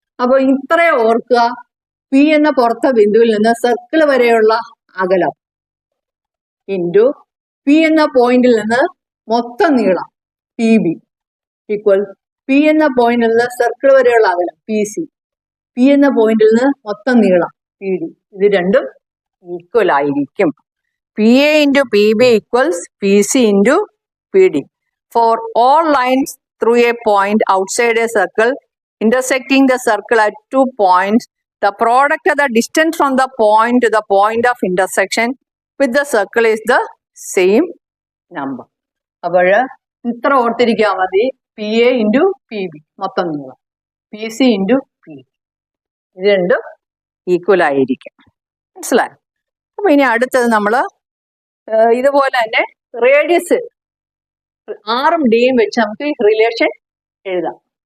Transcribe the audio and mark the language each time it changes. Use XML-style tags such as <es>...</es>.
<ml>അപ്പൊ ഇത്രയെ ഓർക്കുക, പി എന്ന പുറത്തെ ബിന്ദുവിൽ നിന്ന് സർക്കിൾ വരെയുള്ള അകലം ഇൻറ്റു പി എന്ന പോയിന്റിൽ നിന്ന് മൊത്തം നീളം പി ബി ഈക്വൽ പി എന്ന പോയിന്റിൽ നിന്ന് സർക്കിൾ വരെയുള്ള അകലം പി സി, പി എന്ന പോയിന്റിൽ നിന്ന് മൊത്തം നീളം പി ഡി. ഇത് രണ്ടും ഈക്വൽ ആയിരിക്കും. P A into P B equals P C into P D.</ml> <en>For all lines through a point outside a circle intersecting the circle at 2 points, the product of the distance from the point to the point of intersection with the circle is the same number.</en> <ml>അപ്പോൾ ഇത്ര ഓർത്തിരിക്കാൻ മതി. P A into P B മൊത്തം നീളം, P C into P D, ഇത് രണ്ടും equal ആയിരിക്കും. മനസ്സിലായോ? അപ്പൊ ഇനി അടുത്തത് നമ്മൾ ഇതുപോലെ തന്നെ റേഡിയസ് ആറും ഡിയും വെച്ച് നമുക്ക് ഈ റിലേഷൻ എഴുതാം.</ml>